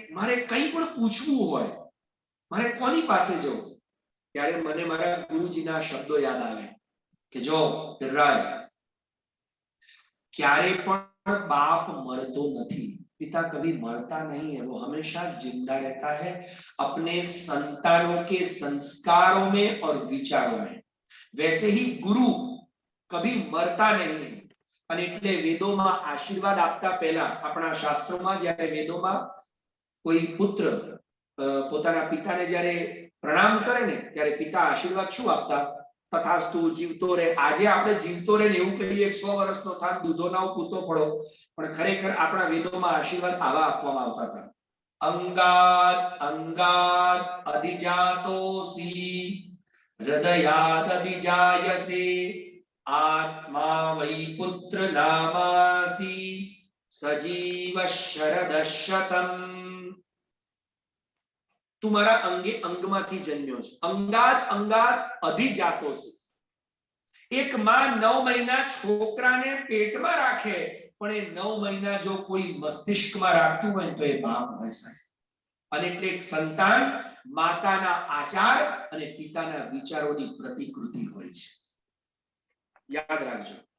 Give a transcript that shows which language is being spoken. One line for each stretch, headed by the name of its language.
Gujarati: મારે કંઈ પણ પૂછવું હોય, મારે કોની પાસે જવું, ત્યારે મને મારા ગુરુજીના શબ્દો યાદ આવે કે જો ગિરિરાજ, ક્યારે પણ
Hindi: बाप मरतो नहीं, पिता कभी मरता नहीं है, वो हमेशा जिंदा रहता है अपने संतानों के संस्कारों में और विचारों में. वैसे ही गुरु कभी मरता नहीं है.
Gujarati: અને એટલે વેદોમાં આશીર્વાદ આપતા પહેલા, આપણા શાસ્ત્રોમાં જ્યારે વેદોમાં કોઈ પુત્ર પોતાના પિતાને જ્યારે પ્રણામ કરે ને, ત્યારે પિતા આશીર્વાદ શું આપતા? તથાસ્તુ, જીવતો રહે. આજે આપણે જીવતો રહે ને એવું કહીએ, 100 વર્ષનો થાક દૂધોના પૂતો પડો, પણ ખરેખર આપણા વેદોમાં આશીર્વાદ આવા આપવામાં આવતા હતા.
Sanskrit: અંગાત અંગાત અધિજાતોસી હૃદયાદ અધિજાયસે आत्मा वै पुत्र नामासि सजीव शरदशतम.
Gujarati: तुम्हारा अंगे अंगમાંથી જન્મ્યો છે.
Sanskrit: અંગાત અંગાત અધિજાતોસી.
Gujarati: એક માં 9 મહિના છોકરાને પેટમાં રાખે, પણ એ 9 મહિના જો કોઈ મસ્તિષ્કમાં રાખતું હોય તો એ બાપ હોય સાહેબ. અને એટલે એક સંતાન માતાના આચાર અને પિતાના વિચારોની પ્રતિકૃતિ હોય છે. યાદ રાખજો.